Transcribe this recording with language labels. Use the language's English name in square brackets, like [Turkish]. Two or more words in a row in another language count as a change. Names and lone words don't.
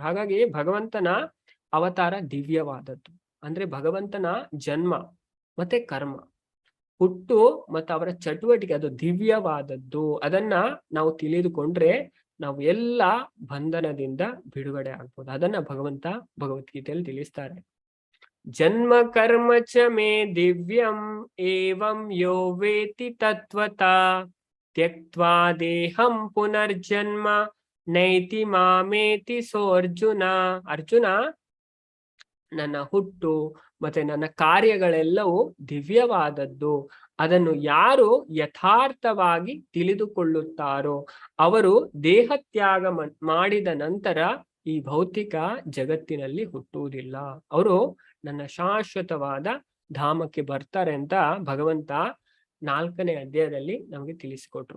[Kannada] ಹಾಗಾಗಿ ಭಗವಂತನ ಅವತಾರ ದಿವ್ಯವಾದದ್ದು. ಅಂದ್ರೆ ಭಗವಂತನ ಜನ್ಮ ಮತ್ತೆ ಕರ್ಮ, ಹುಟ್ಟು ಮತ್ತು ಅವರ ಚಟುವಟಿಕೆ ಅದು ದಿವ್ಯವಾದದ್ದು. ಅದನ್ನ ನಾವು ತಿಳಿದುಕೊಂಡ್ರೆ ನಾವು ಎಲ್ಲ ಬಂಧನದಿಂದ ಬಿಡುಗಡೆ ಆಗ್ಬೋದು. ಅದನ್ನ ಭಗವಂತ ಭಗವದ್ಗೀತೆಯಲ್ಲಿ ತಿಳಿಸ್ತಾರೆ. [Sanskrit] ಜನ್ಮ ಕರ್ಮ ಚ ಮೇ ದಿವ್ಯಂ ಏವಂ ಯೋ ವೇತಿ ತತ್ವತಾ ತ್ಯಕ್ತ್ವಾ ದೇಹಂ ಪುನರ್ಜನ್ಮ ನೈತಿ ಮಾಮೇತಿ ಸೋರ್ಜುನ. [Kannada] ಅರ್ಜುನ, ನನ್ನ ಹುಟ್ಟು ಮತ್ತೆ ನನ್ನ ಕಾರ್ಯಗಳೆಲ್ಲವೂ ದಿವ್ಯವಾದದ್ದು. ಅದನ್ನು ಯಾರು ಯಥಾರ್ಥವಾಗಿ ತಿಳಿದುಕೊಳ್ಳುತ್ತಾರೋ ಅವರು ದೇಹತ್ಯಾಗ ಮಾಡಿದ ನಂತರ ಈ ಭೌತಿಕ ಜಗತ್ತಿನಲ್ಲಿ ಹುಟ್ಟುವುದಿಲ್ಲ, ಅವರು ನನ್ನ ಶಾಶ್ವತವಾದ ಧಾಮಕ್ಕೆ ಬರ್ತಾರೆ ಅಂತ ಭಗವಂತ 4ನೇ ಅಧ್ಯಾಯದಲ್ಲಿ ನಮಗೆ ತಿಳಿಸಿಕೊಟ್ರು.